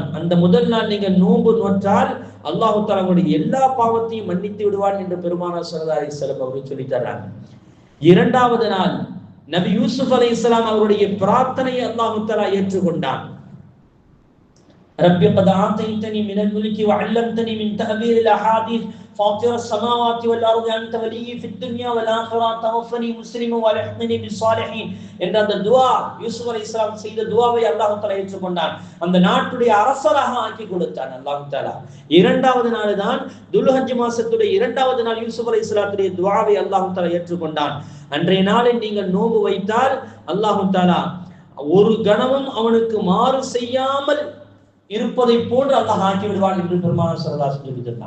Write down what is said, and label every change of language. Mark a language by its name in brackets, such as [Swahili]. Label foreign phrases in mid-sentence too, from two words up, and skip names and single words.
[Tamil] அந்த முதல் நாள் நீங்க நோன்பு நோற்றால் அல்லாஹ் தஆலா உங்களுடைய எல்லா பாவத்தையும் மன்னித்து விடுவான் என்று பெருமானார் [Arabic] صلى الله عليه وسلم [Tamil] அவர்கள் சொல்லி தர்றாங்க. இரண்டாவது நாள் நபி யூசுப் அலைஹிஸ்ஸலாம் அவருடைய பிரார்த்தனையை அல்லாஹ் தஆலா ஏற்றுக்கொண்டான். [Arabic] رب قد آتيتني من الملك وعلمتني من تأويل الأحاديث فاطر السماوات والارض انت ولي في الدنيا والاخره توفني مسلما والحقني بالصالحين [Tamil] என்ற அந்த துஆ யூசுப் அலைஹிஸ்ஸலாம் செய்த துஆவை அல்லாஹ் தஆலா ஏற்றுக்கொண்டான். அந்த நாட்டுடைய அரசராக ஆக்கி கொடுத்தான் அல்லாஹ் தஆலா. இரண்டாவது நாள் தான் துல்ஹஜ் மாசத்துடைய இரண்டாவது நாள் யூசுப் அலைஹிஸ்ஸலாத்துடைய துஆவை அல்லாஹ் தஆலா ஏற்றுக்கொண்டான். அன்றைய நாளில் நீங்கள் நோன்பு வைத்தால் அல்லாஹ் தஆலா ஒரு கணமும் அவனுக்கு மாறு செய்யாமல் இருப்பதை போன்று அல்லாஹ் ஆக்கி விடுவான் என்று பெருமானார் [Arabic] صلى الله عليه وسلم [Tamil] சொன்னான்.